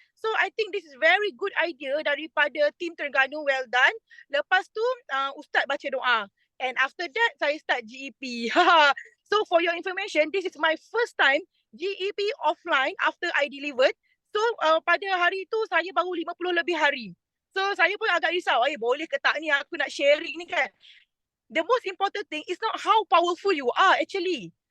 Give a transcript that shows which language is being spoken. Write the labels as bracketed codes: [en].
[en] So I think this is very good idea [ms] daripada tim Terengganu, [en] well done. [ms] Lepas tu Ustaz baca doa. [en] And after that [ms] saya start GEP. [en] So for your information, this is my first time GEP offline after I delivered. [ms] So pada hari itu saya baru 50 lebih hari. So saya pun agak risau, boleh ke tak ni aku nak sharing ni kan. [en] The most important thing is not how powerful you are actually.